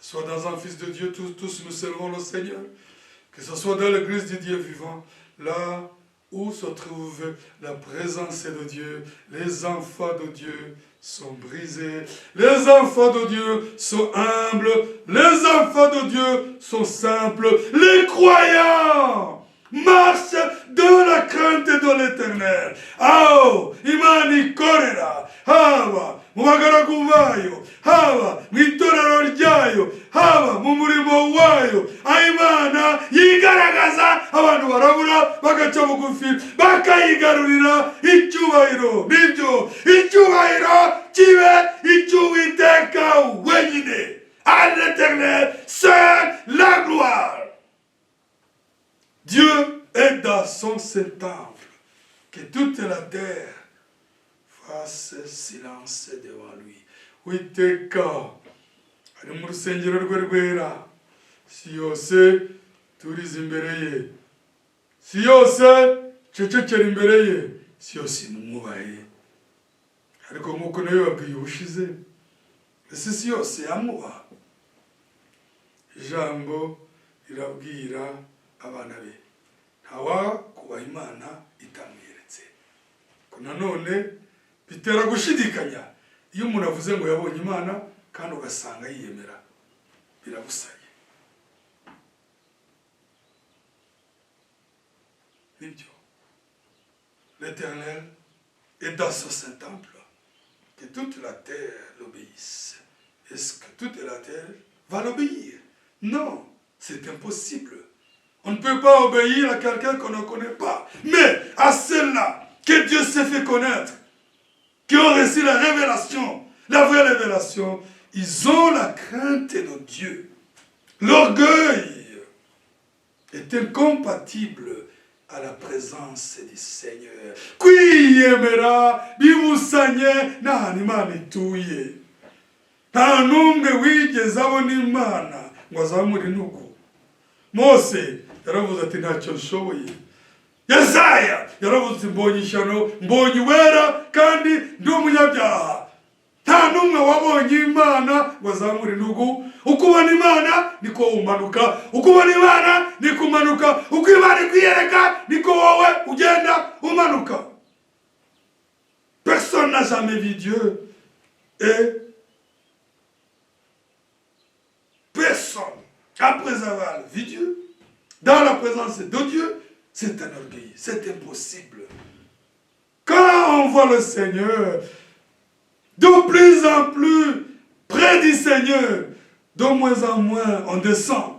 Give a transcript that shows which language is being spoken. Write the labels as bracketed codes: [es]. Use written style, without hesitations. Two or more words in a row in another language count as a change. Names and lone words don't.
[fr] ce soit dans un fils de Dieu, tous nous servons le Seigneur, que ce soit dans l'église du Dieu vivant, là où se trouve la présence de Dieu, les enfants de Dieu sont brisés, les enfants de Dieu sont humbles, les enfants de Dieu sont simples, les croyants marchent dans la crainte de l'Éternel. [rw] Oh, imani korera, haba, mubagaragu bayo, haba, mwitorero ryayo, haba, mu murimo wayo, Imana yigaragaza, abantu barabura, bagaca bugufi, bakayigarurira icyubahiro. Nibyo, icyubahiro kibe icy'Uwiteka wenyine. [fr] À l'Éternel, seule la gloire. Dieu est dans son saint temple, que toute la terre fasse silence devant lui. [rw] Uwiteka ari mu rusengero rwe rwera, si yose turize imbere ye, si yose cecekera imbere ye, si yose imumwubahe. Ariko nk'uko nawe babwiye ubushize, ese si yose yamwubaha? Ijambo rirabwira abana be, ntawakubaha Imana itamwiyeretse. Ko nanone bitera gushidikanya iyo umuntu avuze ngo yabonye Imana kandi ugasanga yiyemera, birabusanye. Nibyo, [fr] l'Éternel est dans son saint temple, que toute la terre l'obéisse. Est-ce que toute la terre va l'obéir? Non, c'est impossible. On ne peut pas obéir à quelqu'un qu'on ne connaît pas. Mais à ceux-là que Dieu s'est fait connaître, qui ont reçu la révélation, la vraie révélation, ils ont la crainte de Dieu. L'orgueil est incompatible à la présence du Seigneur. [rw] Kwiyemera bibusanye n'ahantu Imana ituye. nta n'umwe wigeze abona imana ngo azamure intugu. Mose yaravuze ati ntacyo nshoboye. Yesaya yaravuze ati mbonye ishyano, mbonye uwera kandi ndi umunyabyaha. Nta n'umwe wabonye imana ngo azamure intugu. Uko ubona imana niko umanuka, uko ubona imana niko umanuka, uko imana ikwiyereka niko wowe ugenda umanuka. [fr] Personne n'a jamais vu Dieu et personne, après avoir vu Dieu, dans la présence de Dieu, c'est un orgueil, c'est impossible. Quand on voit le Seigneur, de plus en plus près du Seigneur, de moins en moins on descend.